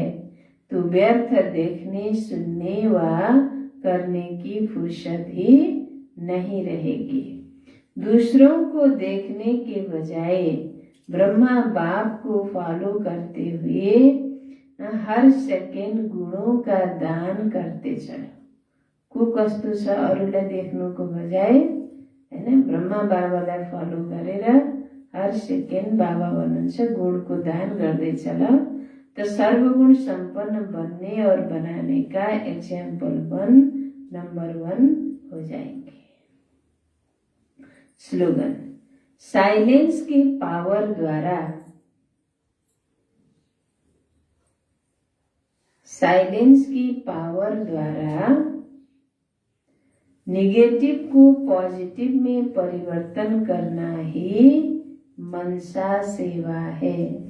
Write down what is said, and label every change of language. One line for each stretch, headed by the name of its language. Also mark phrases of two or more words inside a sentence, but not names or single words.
Hindi: तो व्यर्थ देखने, सुनने व करने की फुर्सत ही नहीं रहेगी। दूसरों को देखने के बजाय ब्रह्मा बाप को फॉलो करते हुए हर सेकेन्ड गुणों का दान करते चलो।
Nepali: को कस्तो छ, अरूलाई देख्नुको बजाय हैन, ब्रह्मा बाबालाई फलो गरेर हर सेकेन्ड बाबा भन्नुहुन्छ गुणको दान गर्दै चल,
Hindi: तो सर्वगुण संपन्न बनने और बनाने का एग्जाम्पल बन नंबर 1 हो जाएंगे। स्लोगन। साइलेंस की पावर द्वारा नेगेटिव को पॉजिटिव में परिवर्तन करना ही मनसा सेवा है।